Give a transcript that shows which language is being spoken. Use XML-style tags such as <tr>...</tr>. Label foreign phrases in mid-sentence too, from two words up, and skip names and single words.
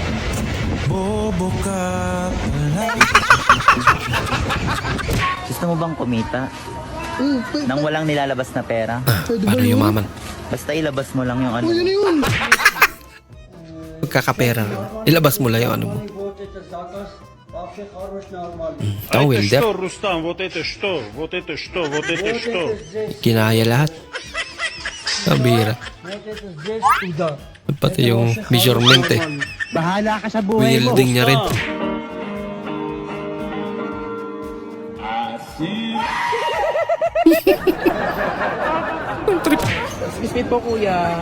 <tl>Gusto mo bang kumita? Nang walang nilalabas na pera? Ah, paano yumaman? Basta ilabas mo lang yung ano. Pagkakapera na. Ilabas mo lang yung ano mo. Towel, def.</tl> <ru>Rustam, вот это что? Вот это что? Вот это что?</ru> <tl>Kinaya lahat. Kabira. Pati yung measurement eh. Bahala ka sa buhay mo. Wielding niya rin.</tl> <en>Excuse me</en> <tl>po kuya.</tl>